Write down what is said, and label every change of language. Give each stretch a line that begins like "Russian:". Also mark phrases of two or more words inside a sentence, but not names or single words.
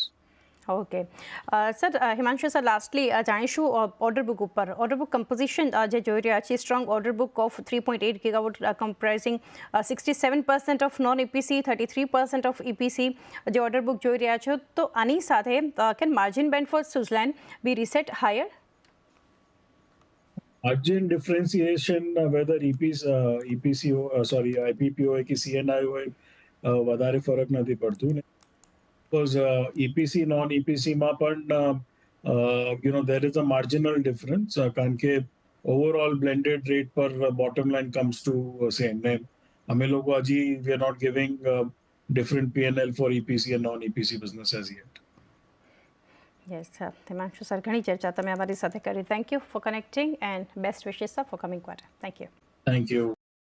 English: Okay sir Himanshu sir lastly જાણીશું order book ઉપર order book composition
Gujarati: જે જોઈ રહ્યા છીએ
English: strong order book of 3.8 gigawatt comprising 67% of non EPC 33% of EPC
Gujarati: જે
English: order book
Gujarati: જોઈ રહ્યા છો, તો આની સાથે
English: can margin band for Suzlon be reset higher? Margin differentiation, whether EPC
Gujarati: हो, sorry, IPP હોય કે CNI હોય, વધારે ફરક નથી પડતું.
English: Because EPC નોન EPCમાં પણ there is a marginal difference,
Gujarati: કારણ કે
English: overall blended rate પર bottom line comes to same.
Gujarati: ને અમે લોકો હજી
English: we are not giving different P&L for EPC and non EPC business as yet. Yes sir Himanshu sir
Gujarati: ઘણી ચર્ચા તમે અમારી સાથે કરી.
English: Thank you for connecting and best wishes sir for coming quarter. Thank you. Thank you.